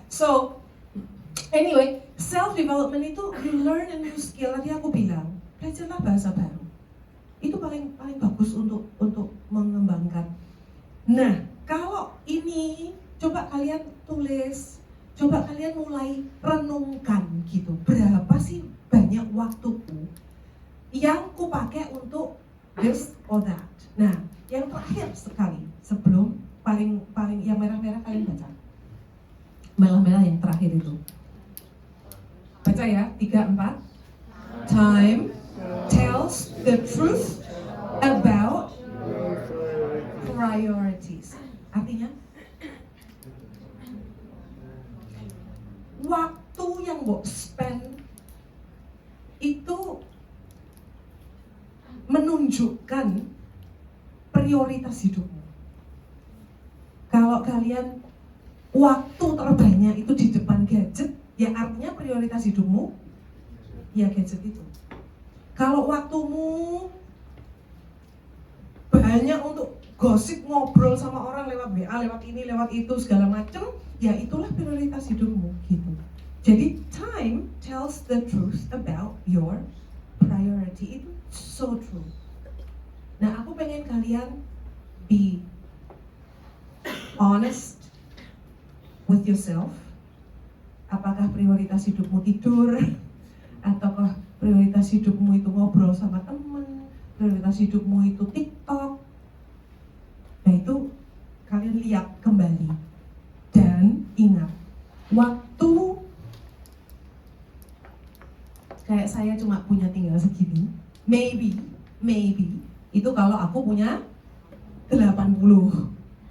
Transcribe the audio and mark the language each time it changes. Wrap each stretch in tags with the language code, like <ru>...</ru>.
<en>So, anyway, self development itu you learn a new skill.</en> <id>Tadi aku bilang, belajarlah bahasa baru. Itu paling bagus untuk mengembangkan. Nah, kalau ini coba kalian tulis, coba kalian mulai renungkan gitu. Berapa sih banyak waktuku yang kupakai untuk</id> <en>this or that.</en> <id>Nah, yang terakhir sekali sebelum paling yang merah-merah kalian baca. Merah-merah yang terakhir itu. Baca ya, 3, 4.</id> <en>Time tells the truth about priorities.</en> <id>Artinya waktu yang mau</id> <en>spend</en> <id>itu menunjukkan prioritas hidupmu. Kalau kalian waktu terbanyak itu di depan gadget, ya artinya prioritas hidupmu ya gadget itu. Kalau waktumu banyak untuk gosip, ngobrol sama orang lewat WA, lewat ini, lewat itu, segala macam, ya itulah prioritas hidupmu gitu. Jadi</id> <en>time tells the truth about your priority.</en> <id>Itu</id> <en>so true.</en> <id>Nah, aku pengen kalian</id> <en>be honest with yourself.</en> <id>Apakah prioritas hidupmu tidur? Ataukah prioritas hidupmu itu ngobrol sama temen? Prioritas hidupmu itu TikTok? Nah, itu kalian lihat kembali. Dan ingat, waktu kayak saya cuma punya tinggal segini,</id> <en>maybe</en> <id>itu kalau aku punya 80.</id>